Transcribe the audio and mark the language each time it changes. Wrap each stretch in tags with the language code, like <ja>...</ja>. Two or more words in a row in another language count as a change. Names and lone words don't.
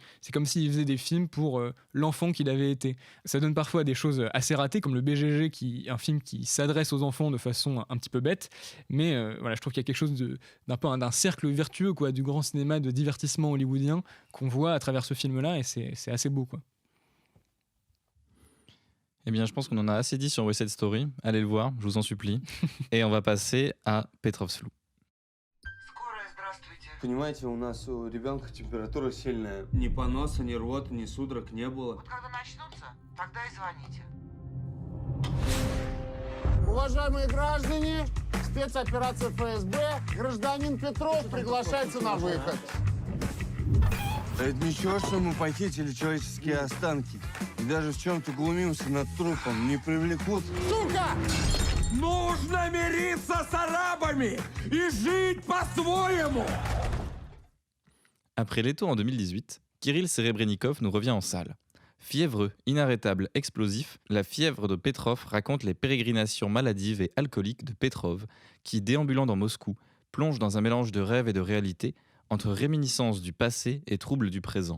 <fr>C'est comme s'il faisait des films pour l'enfant qu'il avait été. Ça donne parfois des choses assez ratées, comme le BGG, un film qui s'adresse aux enfants de façon un petit peu bête, mais voilà, je trouve qu'il y a quelque chose d'un cercle vertueux du grand cinéma de divertissement hollywoodien qu'on voit à travers ce film-là, et c'est assez beau, quoi. Eh bien, je pense qu'on en a assez dit sur West Side Story. Allez le voir, je vous en supplie. Et on va passer à Petrov's Lou.</fr> <ru>Понимаете, у нас у ребенка температура сильная. Ни поноса, ни рвоты, ни судорог не было. Вот когда начнутся, тогда и звоните. Уважаемые граждане, спецоперация ФСБ, гражданин Петров приглашается на выход. Это ничего, что мы похитили человеческие останки. И даже в чем-то глумимся над трупом. Не привлекут. Сука! Нужно мириться с арабами и жить по-своему!</ru> <fr>Après Leto en 2018, Kirill Serebrennikov nous revient en salle. Fiévreux, inarrêtable, explosif, La fièvre de Petrov raconte les pérégrinations maladives et alcooliques de Petrov, qui, déambulant dans Moscou, plonge dans un mélange de rêve et de réalité, entre réminiscences du passé et troubles du présent.</fr>